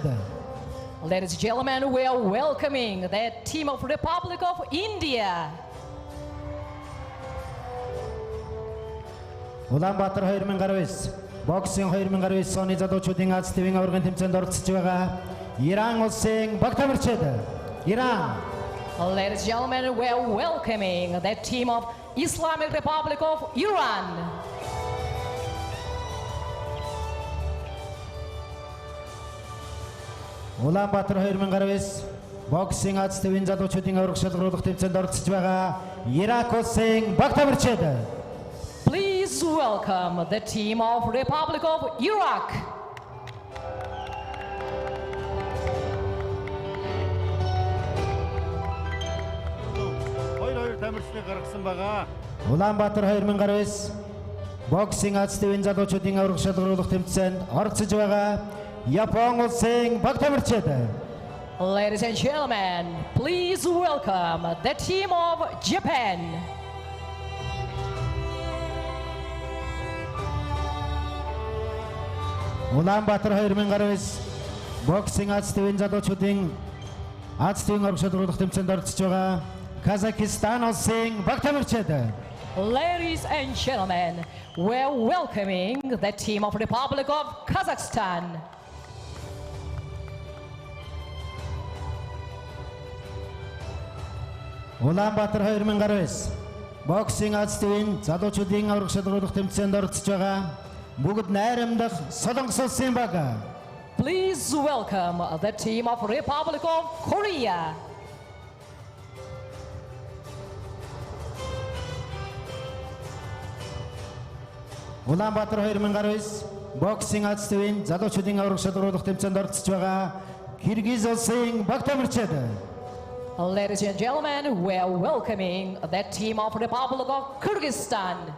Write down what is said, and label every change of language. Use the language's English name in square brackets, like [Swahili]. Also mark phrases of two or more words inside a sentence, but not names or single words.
[English] Ladies and gentlemen, we are welcoming the team of Republic of India. [Mongolian] Ulaanbaatar 2019 боксинг 2019 оны залуучуудын Аз ТV-ийн урган тэмцээнд оролцож байгаа Иран улсын баг тамирчид. Иран. [English] Ladies and gentlemen, we are welcoming the team of Islamic Republic of Iran. [Mongolian] Ulaanbaatar 2019 боксинг Аз ТV-ийн залуучуудын ураг шалгаруулах тэмцээнд оролцож байгаа Ирак улсын баг тамирчид. [English] Please welcome the team of Republic of Iraq. [Mongolian] Тамирчны гаргасан байгаа. Ulaanbaatar 2019 боксинг Аз ТV-ийн залуучуудын ураг шалгаруулах тэмцээнд оролцож байгаа Япон улсын баг тамирчид. [English] Ladies and gentlemen, please welcome the team of Japan. [Mongolian] Ulaanbaatar 2019 боксинг Аз ТV-ийн залуучуудын Аз ТV-ийн ураг шалгаруулах тэмцээнд оролцож байгаа Казахстан улсын баг тамирчид. [English] Ladies and gentlemen, we're welcoming the team of Republic of Kazakhstan. [Mongolian] Ulaanbaatar 2019 боксинг Аз ТV-ийн залуучуудын ураг шалгаруулах тэмцээнд оролцож байгаа бүгд найрамдах Солонгос улсын баг. [English] Please welcome the team of Republic of Korea. [Mongolian] Ulaanbaatar 2019 боксинг Аз ТV-ийн залуучуудын ураг шалгаруулах тэмцээнд оролцож байгаа Киргиз улсын баг тамирчид. [English] Ladies and gentlemen, we are welcoming the team of Republic of Kyrgyzstan.